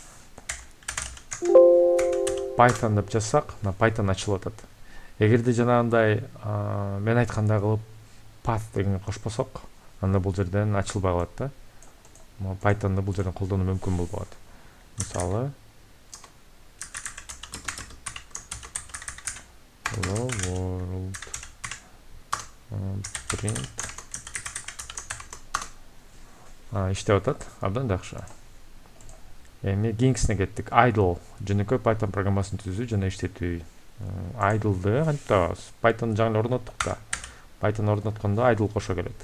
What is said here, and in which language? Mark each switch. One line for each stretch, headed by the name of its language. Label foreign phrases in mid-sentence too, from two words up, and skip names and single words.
Kyrgyz: Python деп жазсак, Python ачылып атат. Эгерде жанагындай мен айткандай кылып path дегенге кошпосок, анда бул жерден ачылбай калат да. Python'да бул жерден колдонуу мүмкүн болбойт. Мисалы,
English: hello world print
Kyrgyz: иштеп атат, абдан жакшы. Эми кийинкисине кеттик. Idle жөнөкөй Python программасын түзүү жана иштетүү. Idle'ды кантип табабыз? Python жаңы орноттук да. Python орноткондо idle кошо келет.